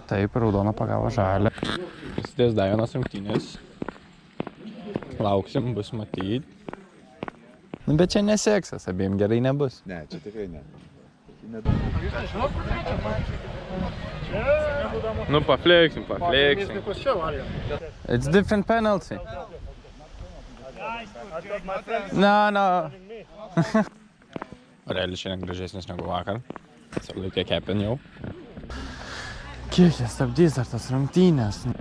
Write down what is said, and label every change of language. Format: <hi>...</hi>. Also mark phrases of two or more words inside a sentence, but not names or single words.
<lt>Taip, raudoną pagavo žalią. Prasidės dar vienos rungtynės. Lauksim, bus matyti. Nu, bet čia neseksas, abiem gerai nebus. Ne, čia tikrai ne. Nu, pafleksim.</lt> <en>It's different penalty. No.</en> <lt>Realiai šiandien gražesnis negu vakar. Sulaikė kepin jau. Kiek jie stabdys dar tas rungtynės?</lt>